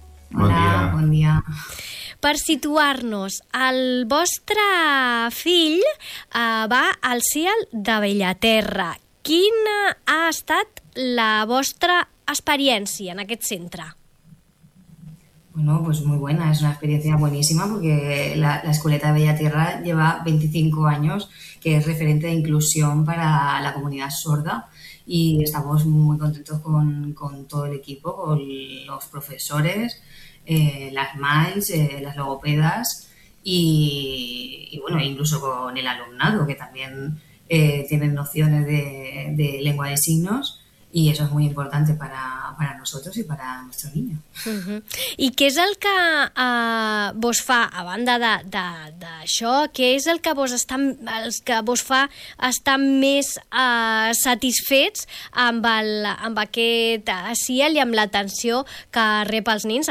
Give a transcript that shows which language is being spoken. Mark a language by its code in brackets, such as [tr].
[ca] Bon dia. Per situar-nos, el vostre fill va al CIAL de Bellaterra. Quina ha estat la vostra experiència en aquest centre? [es] Bueno, pues muy buena, es una experiencia buenísima porque la Escoleta de Bellaterra lleva 25 años, que es referente de inclusión para la comunidad sorda, y estamos muy contentos con todo el equipo, con los profesores, las MAIS, las logopedas y bueno, incluso con el alumnado, que también tienen nociones de lengua de signos. Y eso es muy importante para nosotros y para nuestro niño. Uh-huh. [ca] I què és el que vos fa, a banda d'això, què és el que vos fa estar més satisfets amb aquest CIAL i amb l'atenció que rep els nens?